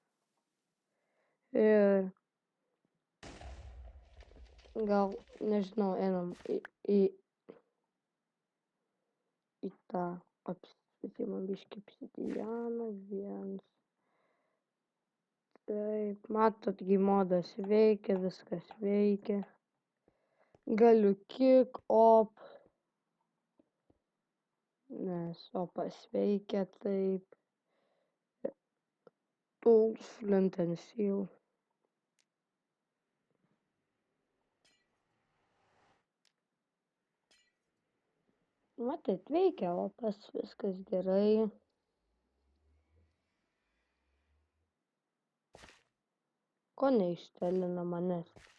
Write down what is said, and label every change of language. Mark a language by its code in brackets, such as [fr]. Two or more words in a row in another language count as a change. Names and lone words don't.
[lt] Ir gal, nežinau, einam į tą apsispėtimą biškį obsidianą, viens. Taip, matot, modas veikia, viskas veikia. Galiu kick, op. Nes opas veikia taip. [en] Tools, flint and steel. [lt] Matot, veikia opas, viskas gerai. Ko neištelina manęs?